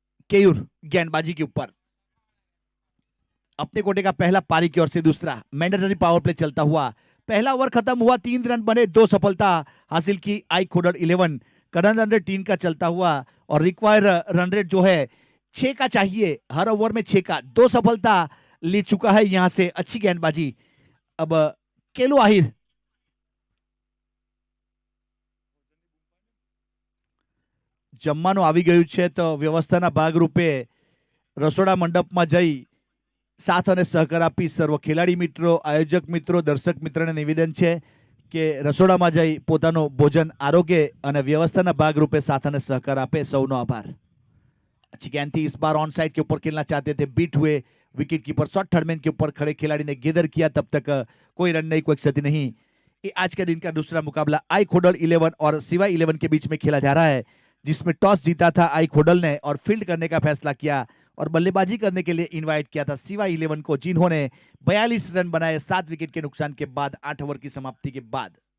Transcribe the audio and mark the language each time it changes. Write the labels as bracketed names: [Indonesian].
[Hindi] केयूर गेंदबाजी के ऊपर अपने कोटे का पहला पारी की ओर से दूसरा मैंडेटरी पावर प्ले चलता हुआ, पहला ओवर खत्म हुआ, 3 रन बने, 2 सफलता हासिल की आई खोडर 11। करंट रन रेट 3 का चलता हुआ और रिक्वायर रन रेट जो है 6 का चाहिए, हर ओवर में 6 का, 2 सफलता ले चुका है यहां से। अच्छी गेंदबाजी। [Gujarati] अब केलू आहिर જમવાનું આવી ગયું છે, તો વ્યવસ્થાના ભાગરૂપે રસોડા મંડપમાં જઈ સાથ અને સહકાર આપી સર્વ ખેલાડી મિત્રો, આયોજક મિત્રો, દર્શક મિત્રોને નિવેદન છે કે રસોડામાં જઈ પોતાનું ભોજન આરોગ્ય અને વ્યવસ્થાના ભાગરૂપે સાથ અને સહકાર આપે। સૌનો આભાર। [Hindi] अच्छी गेंद थी, इस बार ऑन साइड के ऊपर खेलना चाहते थे, बीट हुए, विकेट कीपर शॉट थर्डमैन के ऊपर खड़े खिलाड़ी ने गेदर किया, तब तक कोई रन नहीं, कोई क्षति नहीं। ये आज के दिन का दूसरा मुकाबला आई खोडल 11 और सिवा 11 के बीच में खेला जा रहा है, जिसमें टॉस जीता था आई खोडल ने और फील्ड करने का फैसला किया और बल्लेबाजी करने के लिए इनवाइट किया था सिवा 11 को, जिन्होंने 42 रन बनाए 7 विकेट के नुकसान के बाद, 8 ओवर की समाप्ति के बाद।